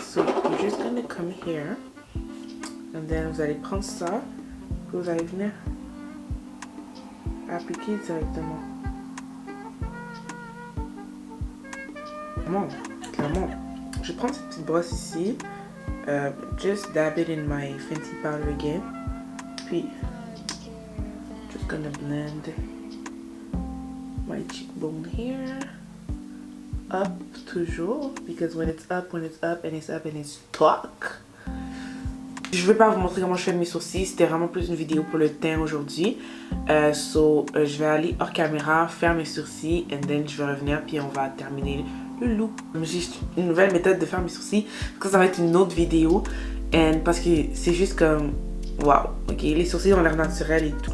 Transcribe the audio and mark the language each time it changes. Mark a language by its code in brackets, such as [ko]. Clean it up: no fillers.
[en] So, you're just gonna come here. And then, [fr] vous allez prendre ça. Puis vous allez venir appliquer directement. Clairement. Je prends cette petite brosse ici. [en] Just dab it in my Fenty powder again. Puis, just gonna blend my cheekbone here. Up toujours. Because when it's up, and it's stuck. [fr] Je vais pas vous montrer comment je fais mes sourcils, c'était vraiment plus une vidéo pour le teint aujourd'hui. Je vais aller hors caméra, faire mes sourcils, [en] and then [fr] je vais revenir, puis on va terminer le look. J'ai une nouvelle méthode de faire mes sourcils. Ça va être une autre vidéo. Parce que c'est juste comme... Wow, ok, les sourcils ont l'air naturels et tout.